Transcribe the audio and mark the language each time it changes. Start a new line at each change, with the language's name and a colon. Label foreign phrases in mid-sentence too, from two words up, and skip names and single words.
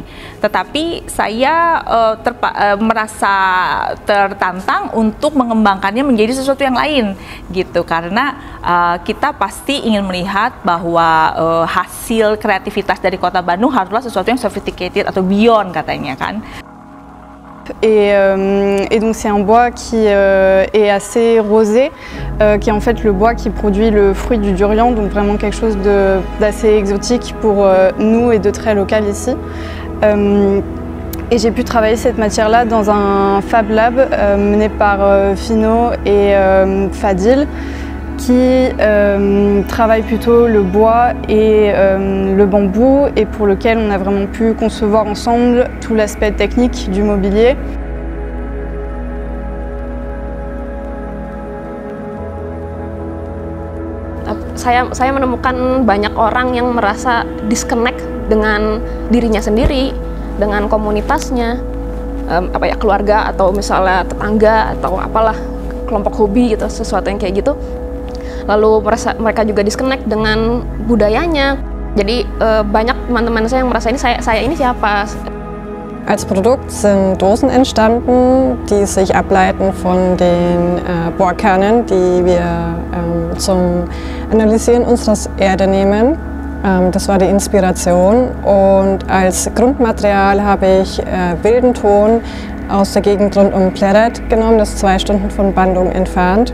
Indonesian: Tetapi saya merasa tertantang untuk mengembangkannya menjadi sesuatu yang lain gitu, karena kita pasti ingin melihat bahwa hasil kreativitas dari Kota Bandung haruslah sesuatu yang sophisticated atau beyond katanya kan.
French: Et donc c'est un bois qui est assez rosé, qui est en fait le bois qui produit le fruit du durian, donc vraiment quelque chose d'assez exotique pour nous et de très local ici. Et j'ai pu travailler cette matière-là dans un Fab Lab mené par Fino et Fadil, qui travaille plutôt le bois et le bambou et pour lequel on a vraiment pu concevoir ensemble tout l'aspect technique du mobilier.
Indonesian: Saya menemukan banyak orang yang merasa disconnect dengan dirinya sendiri, dengan komunitasnya, keluarga atau misalnya tetangga atau apalah, kelompok hobi gitu, sesuatu yang kayak gitu. Lalu mereka juga disconnect dengan budayanya. Jadi banyak teman-teman saya yang merasa ini saya ini siapa.
German: Als Produkt sind Dosen entstanden, die sich ableiten von den Bohrkernen, die wir zum Analysieren unserer Erde nehmen. Das war die Inspiration und als Grundmaterial habe ich wilden Ton aus der Gegend rund um Plered genommen, das ist 2 Stunden von Bandung entfernt.